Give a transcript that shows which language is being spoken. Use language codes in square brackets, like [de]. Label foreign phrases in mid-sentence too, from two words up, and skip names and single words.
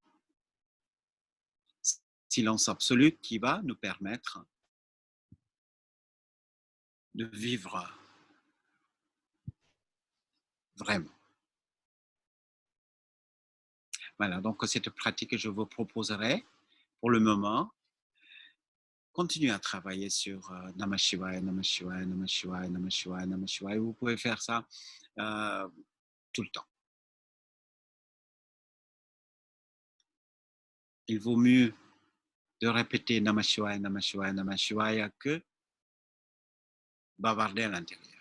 [fr] Silence absolu qui va nous permettre de vivre vraiment. Voilà, donc cette pratique, je vous proposerai pour le moment. continuez à travailler sur [sa] नमः शिवाय, नमः शिवाय, नमः शिवाय, नमः शिवाय, नमः शिवाय. [fr] Vous pouvez faire ça tout le temps. Il vaut mieux de répéter [sa] नमः शिवाय, नमः शिवाय, नमः शिवाय [fr] que bavarder à l'intérieur.